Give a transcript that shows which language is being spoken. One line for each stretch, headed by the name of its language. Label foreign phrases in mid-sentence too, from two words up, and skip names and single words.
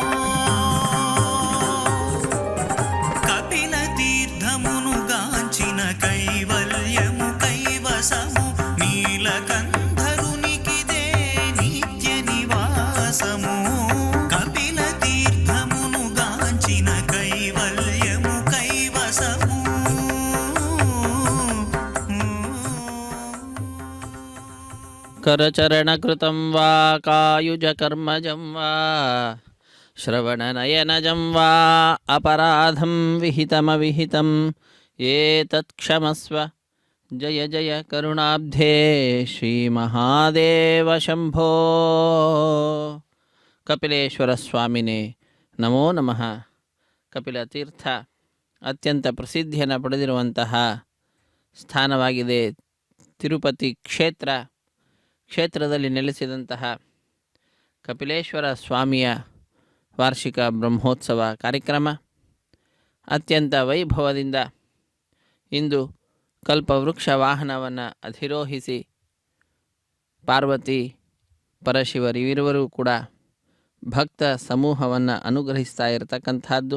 Telugu: కపిల తీర్థమును గాంచిన కైవల్యము కైవసము నీలకంఠరునికిదే నిత్య నివాసము కపిల తీర్థమును గాంచిన కైవల్యము కైవసము
Sanskrit: करचरणकृतं वा कायुजकर्मजं वा श्रवणनयनजं वा अपराधं विहितमविहितं एतत्क्षमस्व जय जय करुणाब्धे श्रीमहादेव शम्भो कपिलेश्वरस्वामिने नमो नमः
Kannada: ಕಪಿಲತೀರ್ಥ ಅತ್ಯಂತ ಪ್ರಸಿದ್ಧಿಯನ್ನು ಪಡೆದಿರುವಂತಹ ಸ್ಥಾನವಾಗಿದೆ. ತಿರುಪತಿ ಕ್ಷೇತ್ರದಲ್ಲಿ ನೆಲೆಸಿದಂತಹ ಕಪಿಲೇಶ್ವರ ಸ್ವಾಮಿಯ ವಾರ್ಷಿಕ ಬ್ರಹ್ಮೋತ್ಸವ ಕಾರ್ಯಕ್ರಮ ಅತ್ಯಂತ ವೈಭವದಿಂದ ಇಂದು ಕಲ್ಪವೃಕ್ಷ ವಾಹನವನ್ನು ಅಧಿರೋಹಿಸಿ ಪಾರ್ವತಿ ಪರಶಿವರಿರುವರೂ ಕೂಡ ಭಕ್ತ ಸಮೂಹವನ್ನು ಅನುಗ್ರಹಿಸ್ತಾ ಇರತಕ್ಕಂಥದ್ದು.